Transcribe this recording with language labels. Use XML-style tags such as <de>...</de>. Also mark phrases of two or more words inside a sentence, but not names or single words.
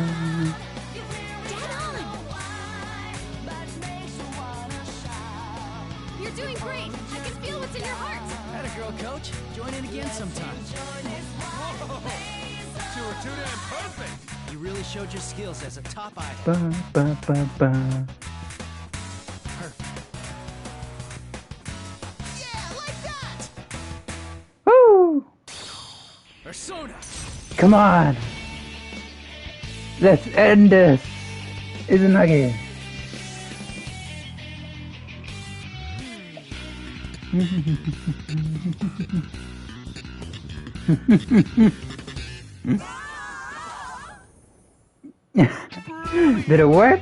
<en>Dead on. You're doing great. I can feel what's in your heart. Atta girl, coach. Join in again sometime. You were too damn perfect. You really showed your skills as a top idol. Ba, ba, ba, ba. Woo! Persona. Come on. Let's end this. Izanagi. Did it work?</en>